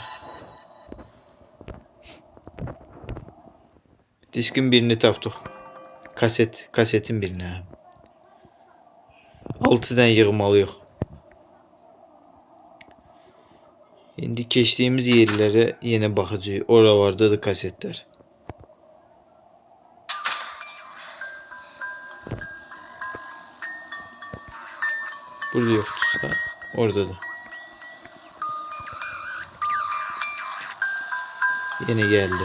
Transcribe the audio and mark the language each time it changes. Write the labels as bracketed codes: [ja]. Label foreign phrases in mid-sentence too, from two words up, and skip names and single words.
[az] Diskin birini tapdıq. Kasetin birini. 6 tane yığmalıyıq. İndi keçdiyimiz yerlərə yenə baxacağıq. Oralarda da kasetlər. Burada yoktursa orada da. [tr] Yine geldi.